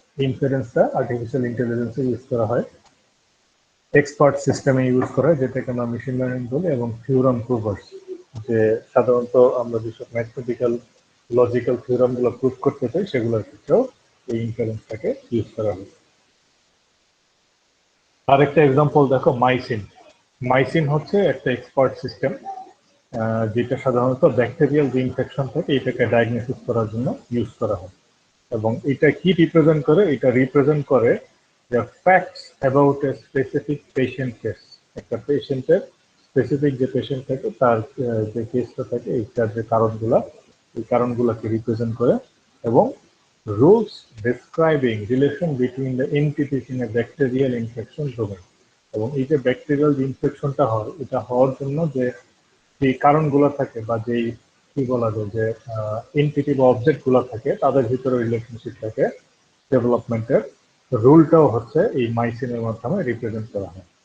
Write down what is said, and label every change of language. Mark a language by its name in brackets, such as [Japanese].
[Bangla] ইনফারেন্সটা artificial ইন্টেলিজেন্সে use করা হয়, expert সিস্টেমে ইউজ করা হয়, যেটাকে আমরা মেশিন লার্নিং বলি, এবং থিওরাম প্রুভার্স, যে সাধারণত আমরা যেসব ম্যাথমেটিক্যাল লজিক্যাল থিওরাম গুলো প্রুভ করতে চাই সেগুলোর ক্ষেত্রেও এই ইনফারেন্সটাকে ইউজ করা হয়। আরেকটা এক্সাম্পল দেখো, মাইসিন। মাইসিন হচ্ছে একটা এক্সপার্ট সিস্টেম যেটা সাধারণত ব্যাকটেরিয়াল যে ইনফেকশন থাকে এটাকে ডায়াগনোসিস করার জন্য ইউজ করা হয়। এবং এটা কি রিপ্রেজেন্ট করে? এটা রিপ্রেজেন্ট করে [English] the facts about a specific patient case। [Bangla] একটা পেশেন্টের স্পেসিফিক যে পেশেন্ট থাকে তার যে কেসটা থাকে এইটার যে কারণগুলা, এই কারণগুলোকে রিপ্রেজেন্ট করে, এবং [English] Rules describing relation between the entities in a bacterial infection domain. [Bangla] এবং এই যে ব্যাকটেরিয়াল যে ইনফেকশনটা হয় এটা হওয়ার জন্য যে যে কারণগুলো থাকে বা যেই কি বলা যায় যে এন্টিটি বা অবজেক্ট গুলো থাকে তাদের ভিতরে রিলেশনশিপ থাকে ডেভেলপমেন্টের, রুলটাও হচ্ছে এই মাইসিনের মাধ্যমে রিপ্রেজেন্ট করা হয়।